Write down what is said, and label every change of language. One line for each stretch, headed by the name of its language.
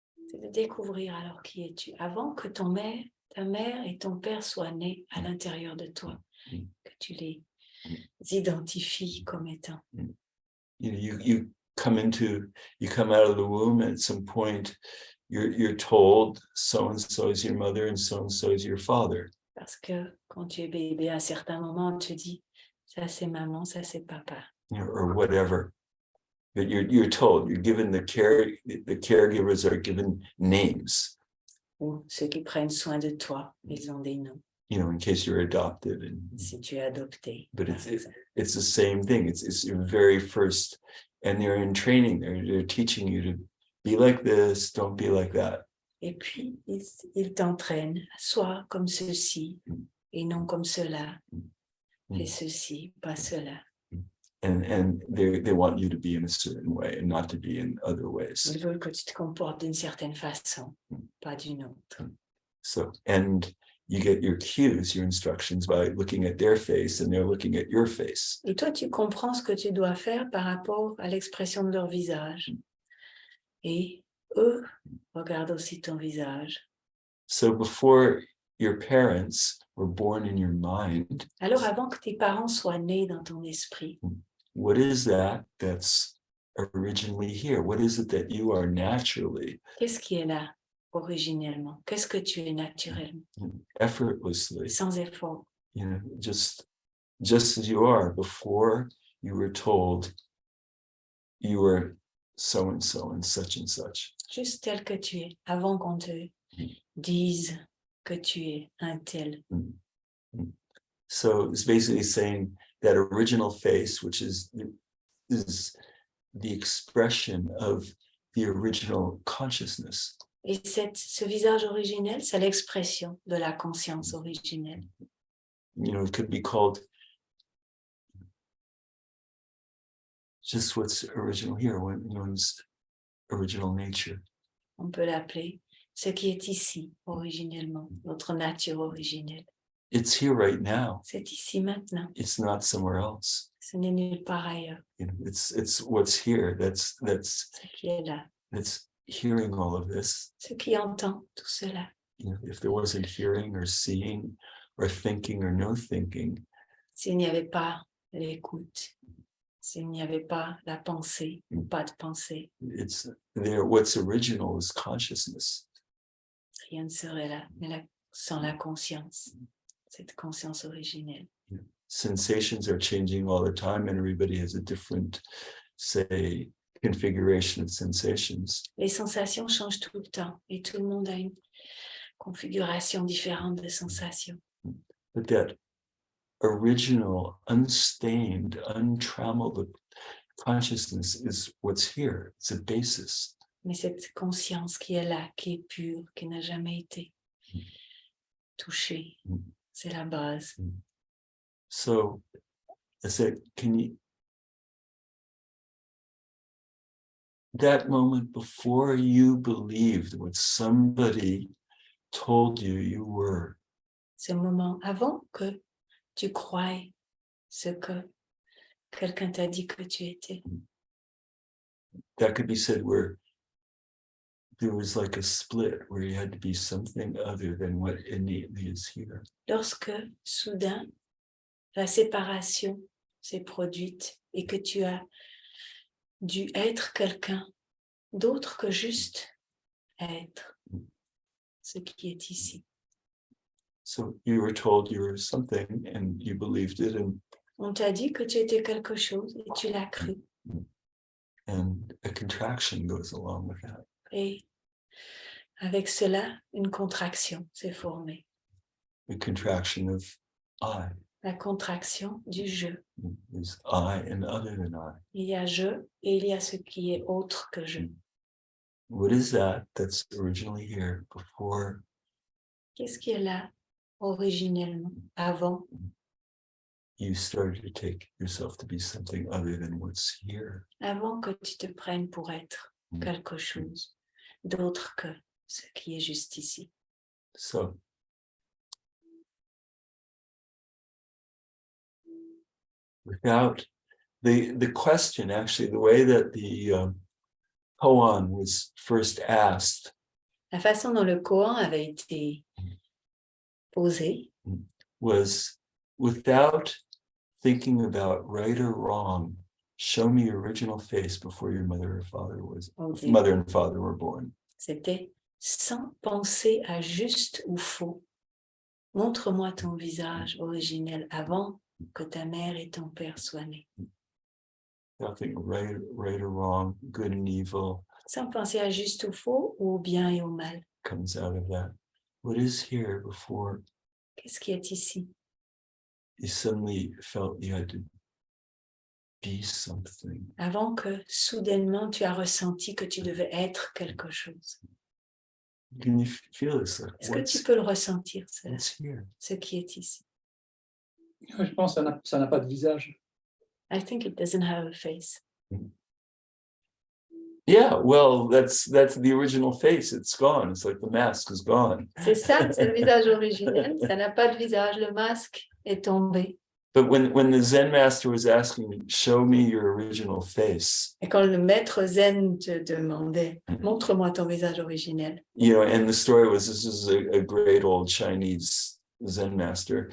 French: C'est de découvrir alors qui es-tu avant que ta mère et ton père soient nés à l'intérieur de toi, que tu les identifies comme étant.
English: You come out of the womb, and at some point you're told so and so is your mother and so is your father.
French: Parce que quand tu es bébé, à un certain moment, on te dit, ça c'est maman, ça c'est papa.
English: Or whatever. But you're told, you're given the caregivers are given names.
French: Ou ceux qui prennent soin de toi, ils ont des noms.
English: In case you're adopted,
French: Si tu es adopté.
English: but it's the same thing. It's your very first, and they're in training. They're teaching you to be like this, don't be like that.
French: Et puis, ils t'entraînent, sois comme ceci et non comme cela. Fais ceci, pas cela.
English: And they want you to be in a certain way and not to be in other ways.
French: Ils veulent que tu te comportes d'une certaine façon, pas d'une autre.
English: So, and you get your cues, your instructions by looking at their face, and they're looking at your face.
French: Et toi, tu comprends ce que tu dois faire par rapport à l'expression de leur visage. Et eux regardent aussi ton visage.
English: So before your parents were born in your mind,
French: Alors, avant que tes parents soient nés dans ton esprit,
English: what is that's originally here? What is it that you are naturally,
French: qu'est-ce qui est là originellement? Qu'est-ce que tu es naturellement?
English: effortlessly,
French: Sans effort.
English: just as you are before you were told you were so and such and such.
French: Juste tel que tu es, avant qu'on te dise que tu es un tel.
English: So it's basically saying that original face, which is the expression of the original consciousness.
French: Et ce visage originel, c'est l'expression de la conscience originelle.
English: It could be called just what's original here, one's original nature.
French: On peut l'appeler ce qui est ici originellement, notre nature originelle.
English: It's here right now.
French: C'est ici maintenant.
English: It's not somewhere else.
French: Ce n'est nulle part ailleurs.
English: It's what's here. That's
French: Ce qui est là.
English: That's hearing all of this.
French: Ce qui entend tout cela.
English: If there wasn't hearing or seeing or thinking or no thinking,
French: S'il n'y avait pas l'écoute, s'il n'y avait pas la pensée, ou pas de pensée,
English: it's there. What's original is consciousness.
French: rien ne serait là, mais sans la conscience, cette conscience originelle.
English: Sensations are changing all the time, and everybody has a different, say, configuration of sensations.
French: Les sensations changent tout le temps et tout le monde a une configuration différente de sensations.
English: But that original, unstained, untrammeled consciousness is what's here. It's a basis.
French: Mais cette conscience qui est là, qui est pure, qui n'a jamais été touchée, c'est la base.
English: So I said, that moment before you believed what somebody told you were,
French: Ce moment avant que tu croies ce que quelqu'un t'a dit que tu étais.
English: that could be said where there was like a split, where you had to be something other than what innately is here.
French: Lorsque soudain la séparation s'est produite et que tu as dû être quelqu'un d'autre que juste être ce qui est ici.
English: So you were told you were something and you believed it,
French: On t'a dit que tu étais quelque chose et tu l'as cru.
English: and a contraction goes along with that.
French: Et avec cela, une contraction s'est formée.
English: The contraction of I.
French: La contraction du je.
English: There's I and other than I.
French: Il y a je et il y a ce qui est autre que je.
English: What is that that's originally here before
French: Qu'est-ce qui est là originellement, avant
English: you started to take yourself to be something other than what's here.
French: Avant que tu te prennes pour être quelque chose d'autre que ce qui est juste ici.
English: So without the question, actually, the way that the koan was first asked
French: La façon dont le koan avait été posé
English: was, without thinking about right or wrong, show me your original face before your mother and father were born.
French: C'était sans penser à juste ou faux. Montre-moi ton visage originel avant que ta mère et ton père soient nés.
English: Nothing right or wrong, good and evil
French: Sans penser à juste ou faux, ou au bien et au mal.
English: comes out of that. What is here before
French: Qu'est-ce qui est ici?
English: you suddenly felt you had to be something?
French: Avant que soudainement tu as ressenti que tu devais être quelque chose.
English: Can you feel this? Like,
French: Est-ce que tu peux le ressentir,
English: what's here?
French: ce qui est ici? Je pense que ça n'a pas de visage.
English: I think it doesn't have a face. Yeah, well, that's the original face. It's gone. It's like the mask is gone.
French: C'est ça, c'est le visage originel. Ça n'a pas de visage. Le masque est tombé.
English: But when the Zen master was asking me, show me your original face,
French: Et quand le maître zen te demandait, montre-moi ton visage originel.
English: you know, and the story was, this is a great old Chinese Zen master,